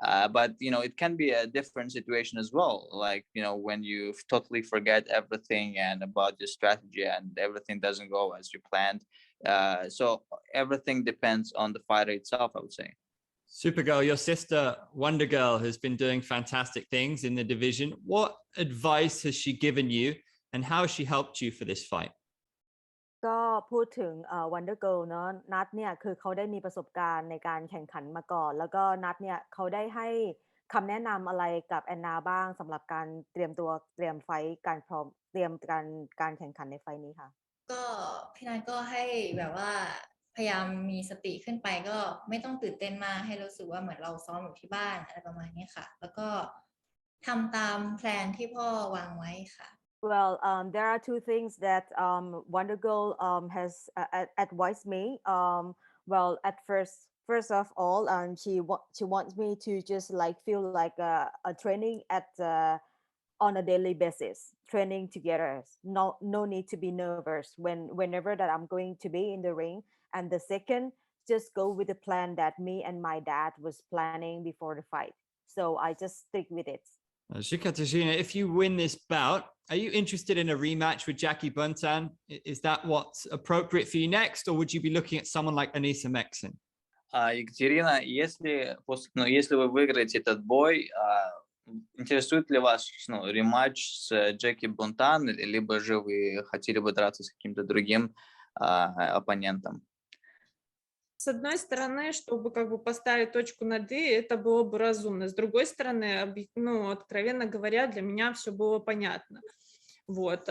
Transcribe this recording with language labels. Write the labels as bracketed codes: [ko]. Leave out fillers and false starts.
[en] But it can be a different situation as well, like when you totally forget everything and about your strategy and everything doesn't go as you planned. So everything depends on the fighter itself, I would say. Supergirl, your sister Wonder Girl has been doing fantastic things in the division. What advice has she given you, and how has she helped you for this fight? [th] ก็พูดถึงWonder Girl เนอะนัทเนี่ยคือเขาได้มีประสบการณ์ในการแข่งขันมาก่อนแล้วก็นัทเนี่ยเขาได้ให้คำแนะนำอะไรกับแอนนาบ้างสำหรับการเตรียมตัวเตรียมไฟท์การพร้อมเตรียมการแข่งขันในไฟท์นี้ค่ะ ก็พี่นัทก็ให้แบบว่าพยายามมีสติขึ้นไปก็ไม่ต้องตื่นเต้นมากให้รู้สึกว่าเหมือนเราซ้อมอยู่ที่บ้านอะไรประมาณนี้ค่ะแล้วก็ทำตามแพลนที่พ่อวางไว้ค่ะ [en] Well, there are two things that Wonder Girl has advised me. Well, at first of all, she wants me to just like feel like a training at on a daily basis, training together. No need to be nervous whenever that I'm going to be in the ring. And the second, just go with the plan that me and my dad was planning before the fight. So I just stick with it. Ekaterina, if you win this bout, are you interested in a rematch with Jackie Buntan? Is that what's appropriate for you next, or would you be looking at someone like Anissa Meksen? [ru] Екатерина, если вы выиграете этот бой, интересует ли вас рематч с Джеки Бунтан, либо же вы хотели бы драться с каким-то другим оппонентом? С одной стороны, чтобы как бы поставить точку над «и», это было бы разумно. С другой стороны, откровенно говоря, для меня все было понятно. Вот.